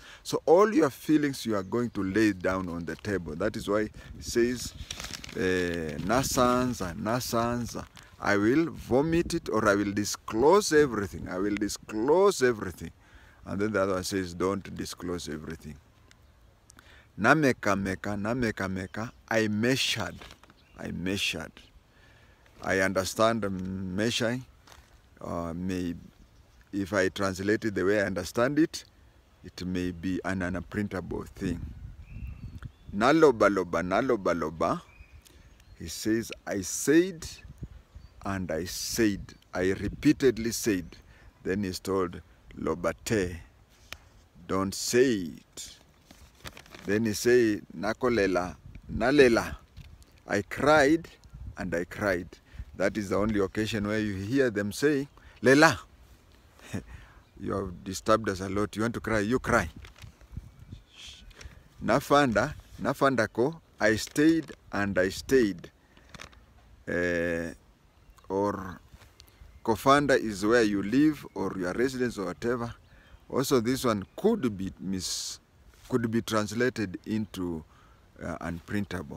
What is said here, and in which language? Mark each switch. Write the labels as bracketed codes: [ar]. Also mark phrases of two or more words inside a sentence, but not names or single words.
[en] So all your feelings you are going to lay down on the table. That is why it says, [luy] nasanza, nasanza. [en] I will vomit it, or I will disclose everything. I will disclose everything. And then the other one says, don't disclose everything. [luy] Nameka meka, nameka meka, [en] I measured. I measured. I understand measuring. If I translate it the way I understand it, it may be an unprintable thing. [luy] Naloba loba, naloba loba. [en] He says, I said and I said. I repeatedly said. Then he's told, lobate, don't say it. Then he say, [luy] nakolela, nalela. [en] I cried and I cried. That is the only occasion where you hear them say, lela. You have disturbed us a lot. You want to cry, you cry. [luy] Nafanda, nafanda ko, [en] I stayed and I stayed. Or kofanda is where you live or your residence or whatever. Also, this one could be translated into unprintable.